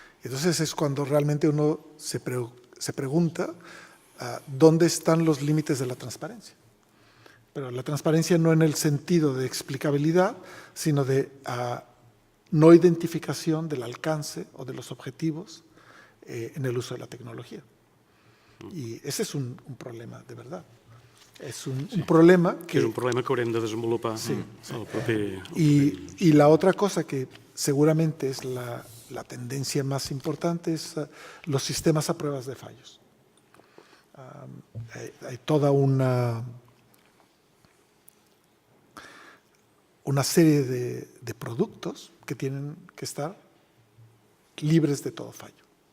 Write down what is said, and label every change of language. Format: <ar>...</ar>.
<es>Entonces es cuando realmente uno se pregunta dónde están los límites de la transparencia. Pero la transparencia no en el sentido de explicabilidad, sino de no identificación del alcance o de los objetivos en el uso de la tecnología. I ese és un problema, de verdad.</es> <ca>És un problema que... És un problema que haurem de desenvolupar el proper...</ca> <es>Y la otra cosa que seguramente es la tendencia más importante es los sistemas a pruebas de fallos. Hay toda una serie de productos que tienen que estar libres de todo fallo.</es>